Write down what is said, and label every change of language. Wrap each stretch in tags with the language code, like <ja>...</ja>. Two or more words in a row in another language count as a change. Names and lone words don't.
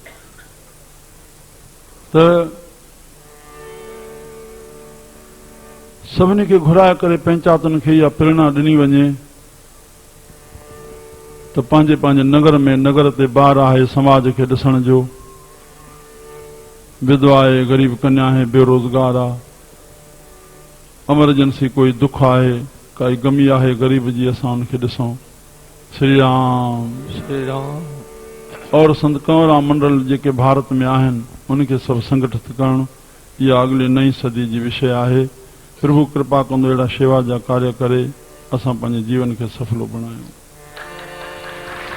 <sd>त सभिनी खे घुराए करे पंचायतुनि खे इहा प्रेरणा ॾिनी वञे त पंहिंजे पंहिंजे नगर में, नगर ते ॿार आहे समाज खे ॾिसण जो, विधवा आहे, ग़रीब कन्या आहे, बेरोज़गार आहे, एमरजेंसी कोई दुख आहे, काई गमी आहे ग़रीब जी, असां उनखे ॾिसूं। श्री राम श्री राम। और संत कंवरराम मंडल जेके भारत में आहिनि उनखे सभु संगठित करणु, इहा अॻिली नई सदी जी विषय आहे। प्रभु कृपा कंदो अहिड़ा शेवा जा कार्य करे असां पंहिंजे जीवन खे सफलो बणायूं।</sd>